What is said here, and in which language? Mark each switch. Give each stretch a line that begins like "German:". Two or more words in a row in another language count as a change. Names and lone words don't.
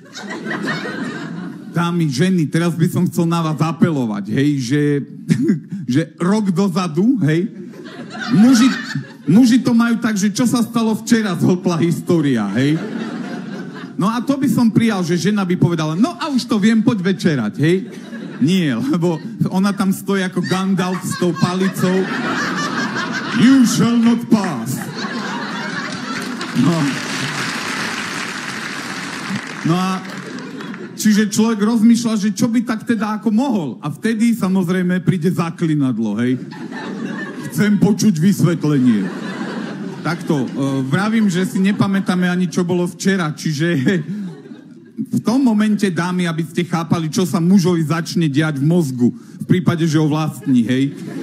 Slovak: Dámy, ženy, teraz by som chcel na vás apelovať, hej, že rok dozadu, hej, muži to majú tak, že čo sa stalo včera, zhltla história, hej. No a to by som prijal, že žena by povedala, no a už to viem, poď večerať, hej. Nie, lebo ona tam stojí ako Gandalf s tou palicou.
English: You shall not pass.
Slovak: No a čiže človek rozmýšľa, že čo by tak teda ako mohol. A vtedy samozrejme príde zaklinadlo, hej. Chcem počuť vysvetlenie. Takto, vravím, že si nepamätáme ani čo bolo včera, čiže v tom momente, dámy, aby ste chápali, čo sa mužovi začne diať v mozgu, v prípade, že ho vlastní, hej.